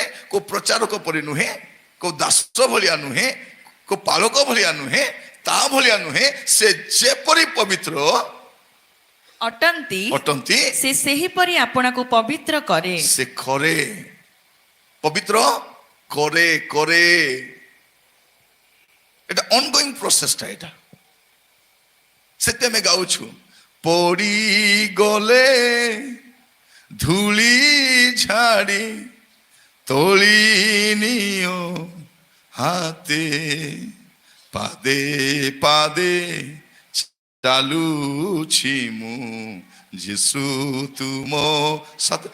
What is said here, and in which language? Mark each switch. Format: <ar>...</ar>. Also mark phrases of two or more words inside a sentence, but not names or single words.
<or>କୋଉ ପ୍ରଚାରକ ପରି ନୁହେଁ, କୋଉ ଦାସ ଭଳିଆ ନୁହେଁ, କୋଉ ପାଳକ ଭଳିଆ ନୁହେଁ, ତା ଭଳିଆ ନୁହେଁ। ସେ ଯେପରି ପବିତ୍ର ଅଟନ୍ତି ସେ ସେହିପରି ଆପଣଙ୍କୁ ପବିତ୍ର କରେ। ସେ କରେ, ପବିତ୍ର କରେ କରେ। এটা</or> <en>ongoing processটা</en> <or>এটা। ସେତେ ଆମେ ଗାଉଛୁ, ପଡ଼ିଗଲେ ଧୂଳି ଝାଡ଼ି ତୋଳି ନିଅ ହାତେ, ପାଦେ ପାଦେ ଚାଲୁଛି ମୁଁ ଯୀଶୁ ତୁମ ସାଥେ।</or>